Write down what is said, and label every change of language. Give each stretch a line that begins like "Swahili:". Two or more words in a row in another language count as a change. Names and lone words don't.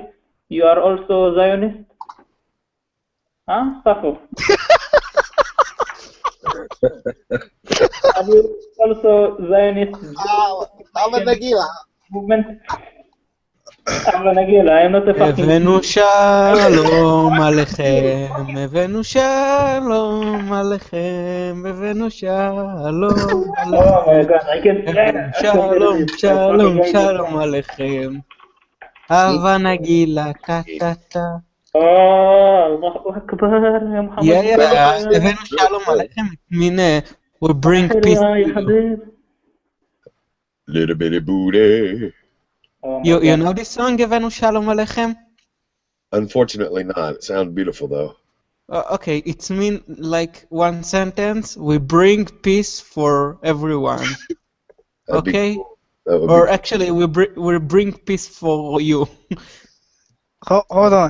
English: You are also Zionist? Huh, Safo? Are you also Zionist movement? I am not a fucking...
Hebrew: הבאנו שלום עליכם, הבאנו שלום עליכם, הבאנו שלום עליכם, שלום עליכם, הבה נגילה, טה-טה-טה.
Arabic: الله أكبر يا محمد.
Hebrew: הבאנו שלום עליכם,
English: mean we bring peace. Little bitty booty. You know this song,
Hebrew: הבאנו שלום עליכם?
English: Unfortunately not. It sounds beautiful though. Okay, it's mean like one sentence. We bring peace for everyone. Okay? Cool. Or actually, we bring peace for you. Hold on.